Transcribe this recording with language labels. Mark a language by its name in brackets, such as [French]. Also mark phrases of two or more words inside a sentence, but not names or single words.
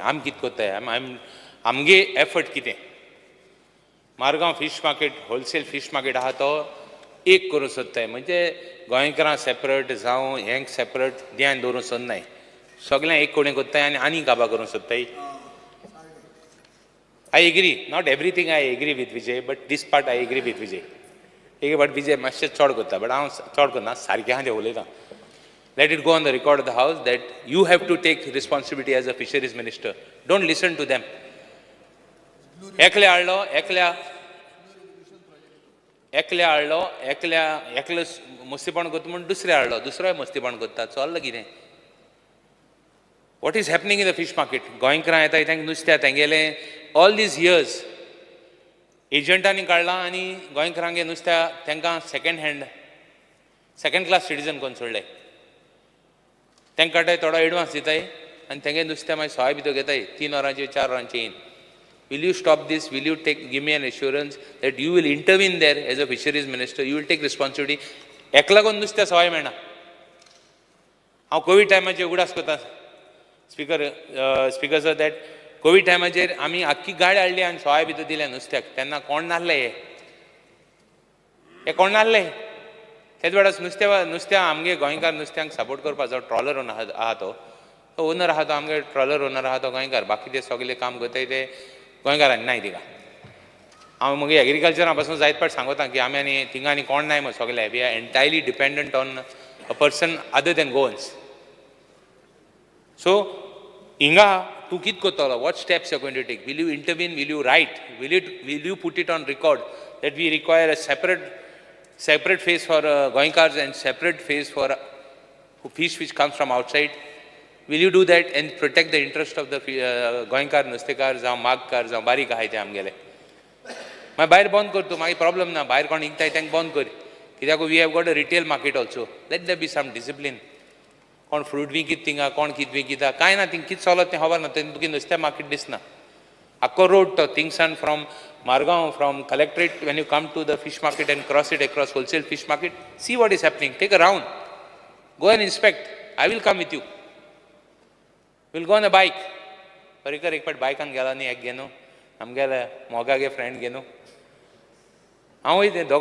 [Konkani] आमी कितें कोत्ताय, आमगे एफर्ट कितें. मारगांव [English] fish market, wholesale fish market [Konkani] आहा तो एक करूं सोदताय. म्हणजे गोंयकारां सेपरेट जावं हेंक सेपरेट ध्यान दवरूं सोदनाय. सगळ्यांक एक कोणें कोत्ताय आनी काबां करूं सोदताय. [English] I agree. Not everything I agree with Vijay, but this part I agree with Vijay. [Konkani] But Vijay मातशें चड कोत्ता, but हांव चड करना, सारकें आहा तें उलयतां. [English] Let it go on the record of the House that you have to take responsibility as a fisheries minister. Don't listen to them. [Konkani] एकले मस्तीपण करता म्हणून दुसरे हाडलो, दुसरोय मस्तीपण करता. चल्लां कितें? [English] What is happening in the fish market? [Konkani] गोंयकारां येताय तांकां नुस्तें तेंगेलें [English] all these years [Konkani] एजंटांनी काडलां आनी गोंयकारांगे नुस्त्या तांकां [English] second class citizen [Konkani] कोन्न सोडले. तांकां काडटाय थोडो एडवान्स दिताय आनी तेंगे नुस्तें मागीर सवाय भितर घेताय 3 वरांचेर 4 वरांचेर येवन. [English] Will you stop this? Will you give me an assurance that you will intervene there as a fisheries minister? You will take responsibility. [Konkani] एकला कोण नुस्त्या सवाय मेळना. हांव कोविड टायमाचेर उगडास कोत्ता [English] speaker sir that [Konkani] कोविड टायमाचेर आमी आख्खी गाडी हाडली आनी सवाय भितर दिल्या नुस्त्याक. तेन्ना कोण नासले हे कोण नासले. तेच वेळार नुस्त्या आमगे गोंयकार नुस्त्यांक सपोर्ट करपाक जो ट्रॉलर आहा तो ओनर आहा तो आमगे [English] trawler owner [Konkani] आहा तो गोंयकार. बाकी ते सगळे काम करताय ते गोंयकारांनी नाय थिंगा. हांव मगे एग्रीकल्चरा पासून जायत पाट सांगता की आमी आनी थिंगा आनी कोण नाय सगळे. [English] We are entirely dependent on a person other than Goans. [Konkani] सो हिंगा तूं कितें कोत्तलो? [English] What steps you are going to take? Will you intervene? Will you write? Will you put it on record that we require a separate phase for Goinkars and separate phase for fish which comes from outside? Will you do that and protect the interest of the Goinkar, Nustekar, [Konkani] जावं मागकार जावं बारीक आहाय ते आमगेले? मागीर भायर बंद कर तूं, मागीर प्रॉब्लम ना. भायर कोण विकताय तांकां बंद कर. [English] कित्याक We have got a retail market also. Let there be some discipline. [Konkani] कोण फ्रूट विकित थिंगा, कोण कितें विकिता कांय ना. थिंग कितें चलत तें खबर ना. तें तुका नुस्त्या मार्केट दिसना. [English] आख्खो रोड तो थिंगसान फ्रॉम Margaon, from collectorate, when you come to the fish market and cross it across wholesale fish market, see what is happening. Take a round. Go and inspect. I will come with you. We'll go on a bike. [Konkani] Parikar ek pat bike an gela ni ek geno. Amgela moga ge friend geno. How is it?